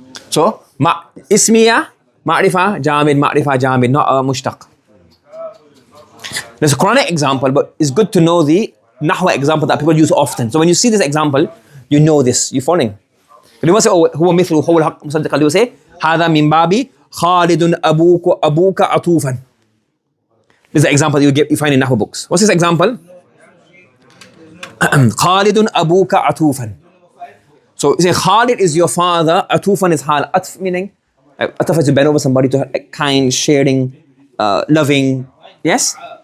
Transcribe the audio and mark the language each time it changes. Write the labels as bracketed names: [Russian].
[English] So, ismiya, ma'rifah, jamid, not mushtaq. There's a Quranic example, but it's good to know the Nahw example that people use often. So when you see this example, you know this. You following? You must say, oh, [Arabic] huwa mithlu, huwa al-haq musaddiqan. [English] You say, [Arabic] هذا من باب خالد أبوك عطوفا. [English] This is the example you find in Nahw books. What's this example? [Arabic] خالد أبوك عطوفا. [English] So you say Khalid is your father, Atufan is hal. Atf meaning, Ataf is to bend over somebody, to kind, sharing, loving. Yes?